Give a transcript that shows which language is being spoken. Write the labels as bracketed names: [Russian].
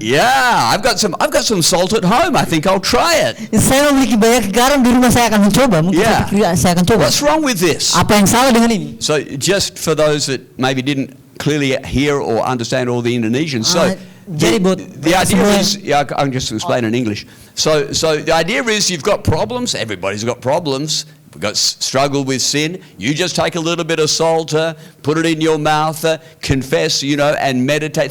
[English] Yeah, I've got some salt at home. I think I'll try it. [Indonesian] Saya memiliki banyak garam di rumah, saya akan mencoba. Mungkin [English] Yeah. [Indonesian] saya akan coba. [English] What's wrong with this? [Indonesian] Apa yang salah dengan ini? [English] So, just for those that maybe didn't clearly hear or understand all the Indonesian, so [Indonesian] jadi buat [English] the idea [Indonesian] semua- [English] is, yeah, I can just explain in English. So the idea is you've got problems. Everybody's got problems. We've got struggle with sin. You just take a little bit of salt, put it in your mouth, confess, and meditate.